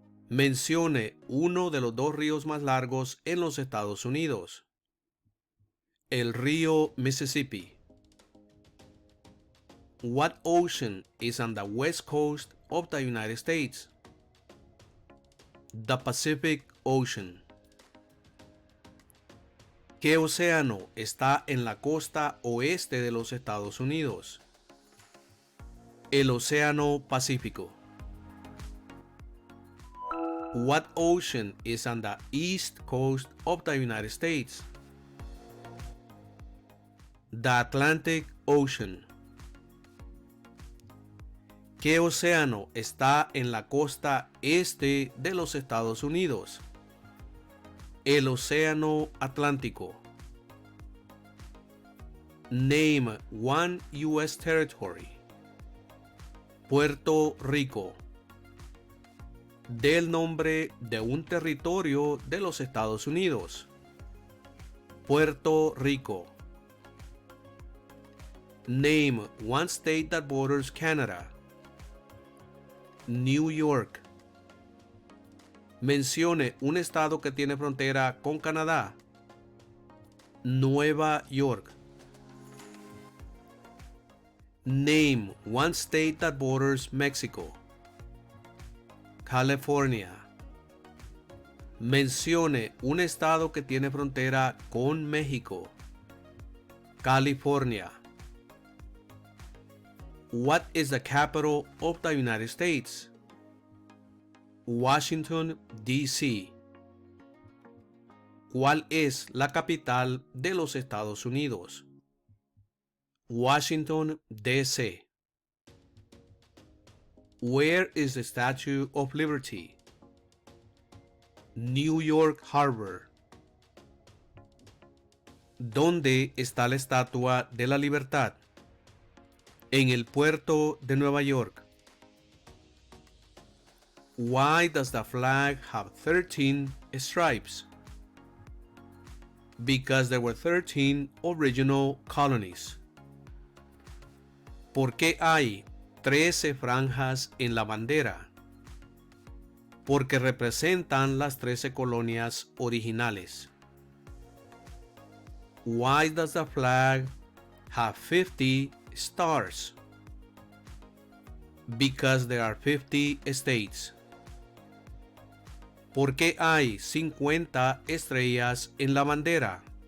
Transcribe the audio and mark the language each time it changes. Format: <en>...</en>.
<es>Mencione uno de los dos ríos más largos en los Estados Unidos. El río Mississippi.</es> <en>What ocean is on the west coast of the United States? The Pacific Ocean.</en> <es>¿Qué océano está en la costa oeste de los Estados Unidos? El Océano Pacífico.</es> <en>What ocean is on the east coast of the United States? The Atlantic Ocean.</en> <es>¿Qué océano está en la costa este de los Estados Unidos? El Océano Atlántico.</es> <en>Name one U.S. territory. Puerto Rico.</en> <es>Del nombre de un territorio de los Estados Unidos. Puerto Rico.</es> <en>Name one state that borders Canada. New York.</en> <es>Mencione un estado que tiene frontera con Canadá. Nueva York.</es> <en>Name one state that borders Mexico. California.</en> <es>Mencione un estado que tiene frontera con México. California.</es> <en>What is the capital of the United States? Washington, D.C.</en> <es>¿Cuál es la capital de los Estados Unidos? Washington, D.C.</es> <en>Where is the Statue of Liberty? New York Harbor.</en> <es>¿Dónde está la Estatua de la Libertad? En el puerto de Nueva York.</es> <en>Why does the flag have 13 stripes? Because there were 13 original colonies.</en> <es>¿Por qué hay 13 franjas en la bandera? Porque representan las 13 colonias originales.</es> <en>Why does the flag have 50 stars? Because there are 50 states.</en> <es>¿Por qué hay 50 estrellas en la bandera?</es>